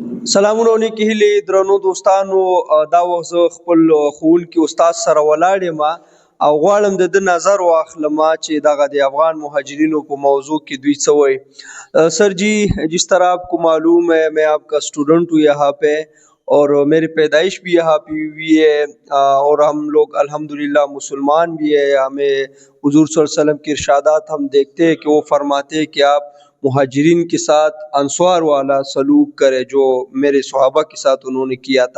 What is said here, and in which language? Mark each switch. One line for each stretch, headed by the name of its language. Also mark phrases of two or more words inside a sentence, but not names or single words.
Pashto: سلامونه علیکم هیله درنو دوستانو. دا وخت زه خپل ښوونکي استاد سره ولاړ یم او غواړم د ده نظر واخلم چې دغه د افغان مهاجرینوں په موضوع کې دوی څه وایي.
Urdu: سر جی، جس طرح آپ کو معلوم ہے میں آپ کا اسٹوڈنٹ ہوں یہاں پہ، اور میری پیدائش بھی یہاں پہ ہوئی ہے، اور ہم لوگ الحمدللہ مسلمان بھی ہے. ہمیں حضور
Arabic: صلی اللہ علیہ وسلم
Urdu: کے ارشادات ہم دیکھتے ہیں کہ وہ فرماتے ہیں کہ آپ مہاجرین کے ساتھ انصار والا سلوک کرے، جو میرے صحابہ کے ساتھ انہوں نے کیا تھا.